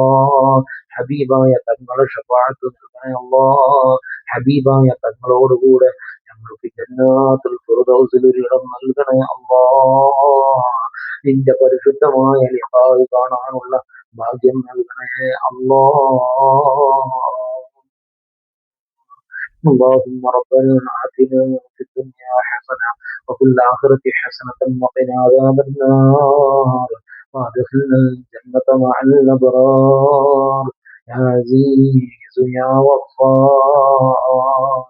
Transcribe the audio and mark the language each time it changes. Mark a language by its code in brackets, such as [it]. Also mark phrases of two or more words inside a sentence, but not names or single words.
[ml] ഹബീബായ തങ്ങളെ ഷഫാഅത്ത് നൽകണേ അല്ലാ. ഹബീബായ തങ്ങളോടുകൂടെ ഞങ്ങൾക്ക് ജന്നാത്തുൽ ഫിർദൗസിൽ ഒരു ഇടം നൽകണേ അല്ലാ. നിന്റെ പരിശുദ്ധമായ ലിഖാഅ് കാണാനുള്ള ഭാഗ്യം നൽകണേ അല്ലാ. [ar] اللهم ربنا آتنا في الدنيا حسنة وفي الآخرة حسنة وقنا عذاب النار وادخلنا الجنة مع الأبرار يا عزيز يا غفار.